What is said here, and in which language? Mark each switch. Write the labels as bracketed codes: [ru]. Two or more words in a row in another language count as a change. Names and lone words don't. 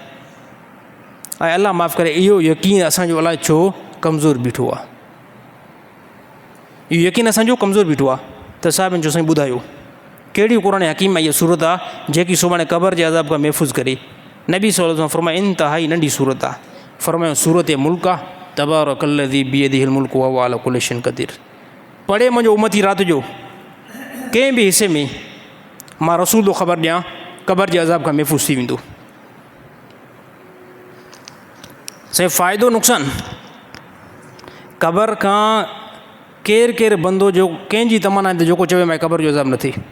[sd] ऐं अल्लाह माफ़ करे इहो यकीन असांजो अलाए छो कमज़ोर बीठो आहे, इहो यकीन असांजो कमज़ोर बीठो आहे। त साहिबनि जो साईं ॿुधायो कहिड़ी क़ुरान हकीम आहे इहा सूरत आहे जेकी सुभाणे क़बर जे अज़ाब खां महफ़ूज़ करे। नबी [ar] صلى الله عليه وسلم [sd] फरमायो इंतिहाई नंढी सूरत आहे, फरमायो सूरत मुल्क आहे, [ar] تبارك الذي بيده الملك وهو على كل شيء قدير. [sd] पढ़े मुंहिंजो उमती राति जो कंहिं बि हिसे में मां रसूल थो ख़बर ॾियां क़बर जे अज़ाब खां महफ़ूज़ थी वेंदो। साईं फ़ाइदो नुक़सानु, क़बर खां केरु केरु बंदो जो कंहिंजी तमन्ना आहे त जेको चवे मां क़बर जो अज़ाब न थिए।